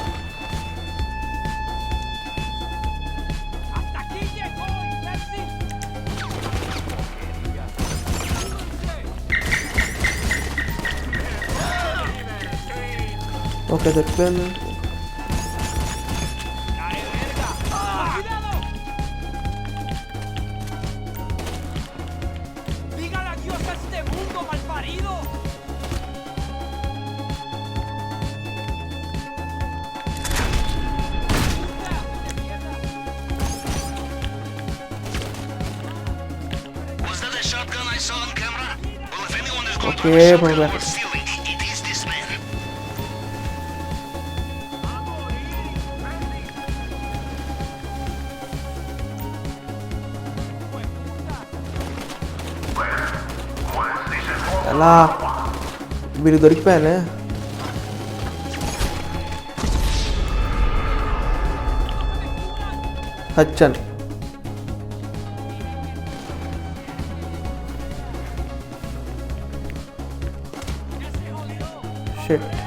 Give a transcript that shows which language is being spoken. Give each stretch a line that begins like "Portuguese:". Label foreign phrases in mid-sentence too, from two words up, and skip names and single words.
Spanish: ¡Hasta aquí llegó, imbécil!
Telugu: ఓకే దొరికిపోయాను
Spanish: ¡Cae verga! ¡Cuidado! ¡Dígale adiós a este mundo, malparido! ¡Puta! ¡De mierda!
English: Was that a shotgun I saw on camera? Well, if anyone is going Okay, to have a shotgun well, worth stealing, it is this man.
Telugu: ఎలా వీడికి దొరికిపోయానే హచ్చన్ షిట్